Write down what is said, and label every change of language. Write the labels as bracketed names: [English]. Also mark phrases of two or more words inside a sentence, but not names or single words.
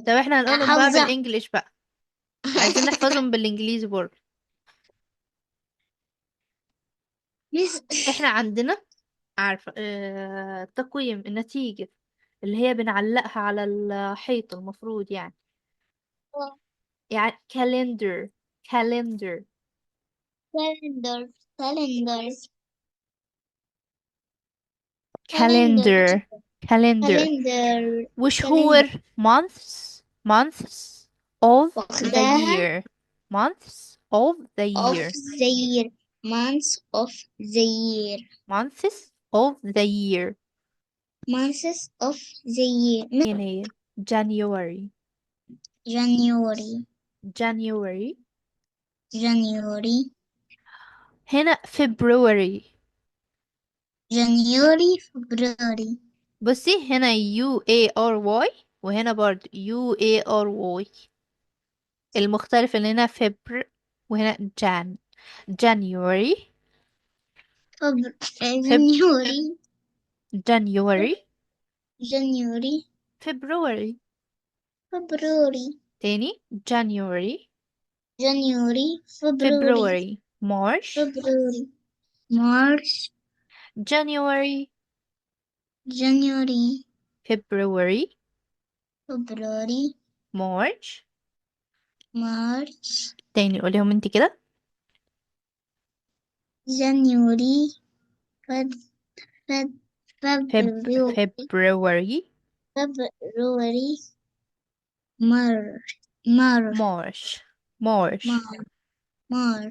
[Arabic] طب احنا هنقولهم بقى حافظة. بالانجليش بقى. عايزين نحفظهم بالانجليزي برضه. مس احنا عندنا عارفة التقويم النتيجة اللي هي بنعلقها على الحيط المفروض يعني calendar. [English] calendar. calendar calendar calendar calendar. calendar. calendar وشهور months. months of the [Arabic] واخداها [English] year. months of the of year. the year months of the year months of the year. months of the year [Arabic] يناير. [English] January. January January. January. هنا February. January, February. [Arabic] بصي هنا UARY وهنا برضه UARY. المختلف ان هنا فبر وهنا January. [English] Feb January. January. January. February. February. تاني January. January. February. February. March. February. March. January. January. February. February. March. March. [Arabic] تاني قوليهم انت كده. [English] January. Feb. Feb. February. February. February. March. March. March. March. March.